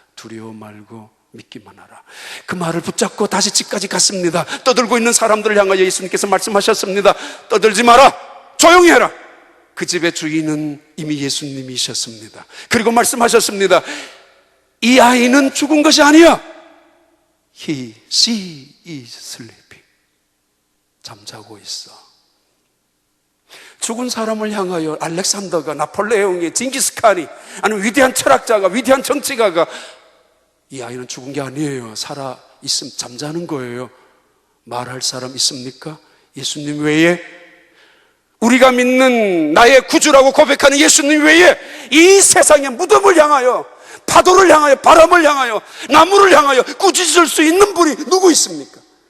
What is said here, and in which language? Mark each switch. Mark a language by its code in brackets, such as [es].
[ko] 두려워 말고 믿기만 하라. 그 말을 붙잡고 다시 집까지 갔습니다. 떠들고 있는 사람들을 향하여 예수님께서 말씀하셨습니다. 떠들지 마라. 조용히 해라. 그 집의 주인은 이미 예수님이셨습니다. 그리고 말씀하셨습니다. 이 아이는 죽은 것이 아니야. [en] She is sleeping. [ko] 잠자고 있어. 죽은 사람을 향하여 알렉산더가, 나폴레옹이, 징기스칸이, 아니면 위대한 철학자가, 위대한 정치가가 이 아이는 죽은 게 아니에요, 살아 있음, 잠자는 거예요, 말할 사람 있습니까? 예수님 외에, 우리가 믿는 나의 구주라고 고백하는 예수님 외에 이 세상의 무덤을 향하여, 파도를 향하여, 바람을 향하여, 나무를 향하여 꾸짖을 수 있는 분이 누구 있습니까?